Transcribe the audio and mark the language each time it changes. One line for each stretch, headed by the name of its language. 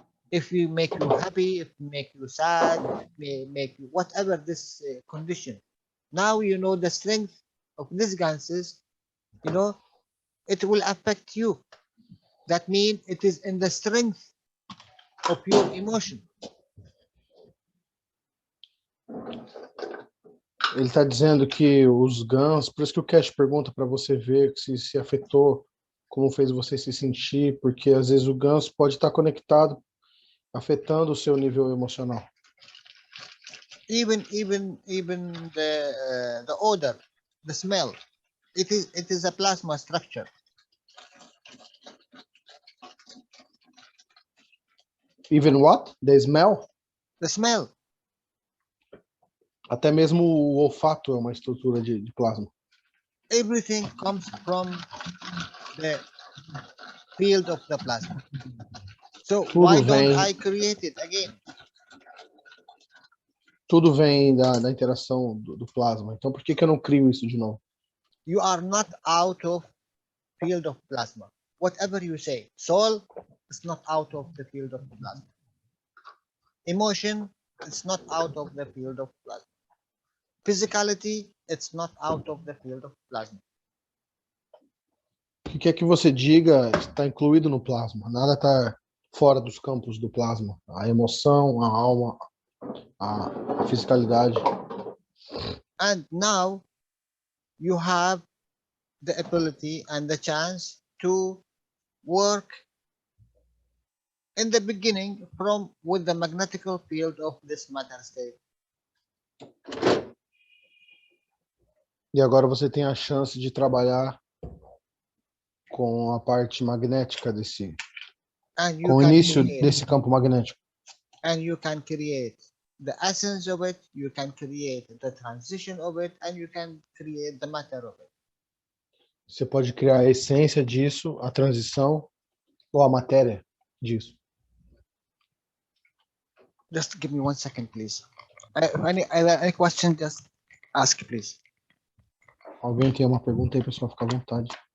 English: If you make you happy, if make you sad, may make you whatever this condition. Now you know the strength of this ganses, you know, it will affect you. That means it is in the strength of your emotion.
Portuguese: Ele está dizendo que os GANs, por isso que o Cash pergunta para você ver se afetou, como fez você se sentir, porque às vezes o GANs pode estar conectado, afetando o seu nível emocional.
English: Even the odor, the smell, it is a plasma structure. Even what? The smell? The smell.
Portuguese: Até mesmo o olfato é uma estrutura de plasma.
English: Everything comes from the field of the plasma. So why don't I create it again?
Portuguese: Tudo vem da interação do plasma. Então por que eu não crio isso de novo?
English: You are not out of field of plasma. Whatever you say, soul is not out of the field of plasma. Emotion, it's not out of the field of plasma. Physicality, it's not out of the field of plasma.
Portuguese: O que quer que você diga está incluído no plasma. Nada está fora dos campos do plasma. A emoção, a alma, a fisicalidade.
English: And now you have the ability and the chance to work in the beginning with the magnetical field of this matter state.
Portuguese: E agora você tem a chance de trabalhar com a parte magnética com o início desse campo magnético.
English: And you can create the essence of it, you can create the transition of it, and you can create the matter of it.
Portuguese: Você pode criar a essência disso, a transição ou a matéria disso.
English: Just give me 1 second, please. Any question, just ask, please.
Portuguese: Alguém tem uma pergunta aí, pessoal? Fica à vontade.